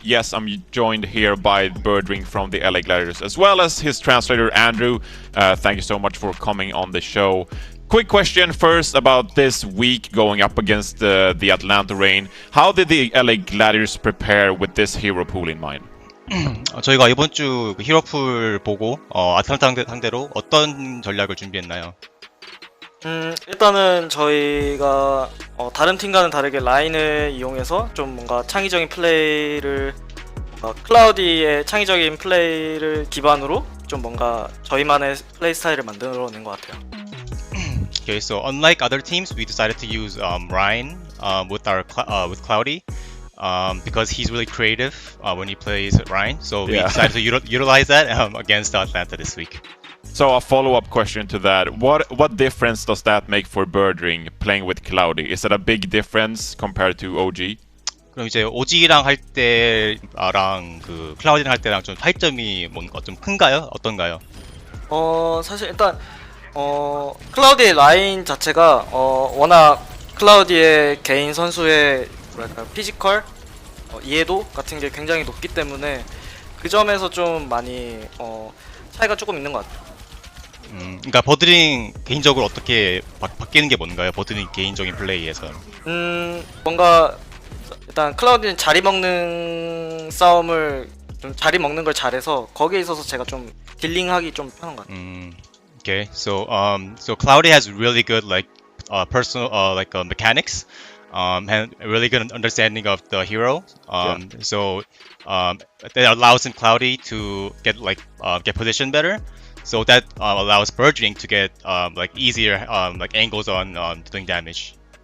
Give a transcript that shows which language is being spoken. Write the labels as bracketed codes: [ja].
[en] Yes, I'm joined here by Birdring from the LA Gladiators, as well as his translator, Andrew. Thank you so much for coming on the show. Quick question first about this week going up against the Atlanta Reign. How did the LA Gladiators prepare with this hero pool in mind? [ko] 저희가 이번 주 히로풀 보고 아틀란타 상대로 어떤 전략을 준비했나요? 일단은 저희가 다른 팀과는 다르게 라인을 이용해서 좀 뭔가 창의적인 플레이를 클라우디의 창의적인 플레이를 기반으로 좀 뭔가 저희만의 플레이 스타일을 만들어낸 것 같아요. [en] Okay, so unlike other teams, we decided to use Ryan with Cloudy because he's really creative when he plays Ryan. So we decided to utilize that against Atlanta this week. So a follow-up question to that: what difference does that make for Birdring playing with Cloudy? Is it a big difference compared to OG? [ko] 그럼 이제 OG랑 할 때랑 그 클라우디랑 할 때랑 좀 차이점이 뭔가 좀 큰가요? 어떤가요? 사실 일단 클라우디의 라인 자체가 워낙 클라우디의 개인 선수의 뭐랄까 피지컬 이해도 같은 게 굉장히 높기 때문에 그 점에서 좀 많이 차이가 조금 있는 것 같아요. 그러니까 버드링 개인적으로 어떻게 바뀌는 게 뭔가요? 버드링 개인적인 플레이에서. 뭔가 맞아. 일단 클라우디는 자리 먹는 싸움을 좀 자리 먹는 걸 잘해서 거기에 있어서 제가 좀 딜링하기 좀 편한 것 같아요. [en] Okay, so Cloudy has really good personal mechanics, and a really good understanding of the hero. So that allows him Cloudy to get positioned better. So that allows Burgeoning to get easier angles on doing damage.